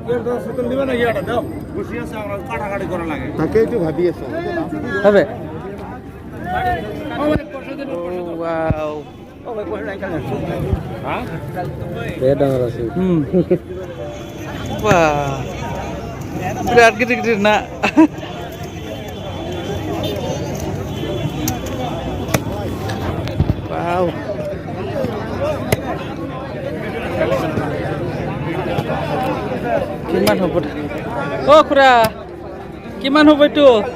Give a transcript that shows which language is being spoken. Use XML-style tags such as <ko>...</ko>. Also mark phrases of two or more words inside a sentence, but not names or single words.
<as>তাকেইটো ভাবি আছো। হবে বিরাট</as> <brx>गिदिर गिदिर ना। Wow.</brx> <as>কিমান হ'ব? ও খুৰা কিমান হ'ব এইটো?</as>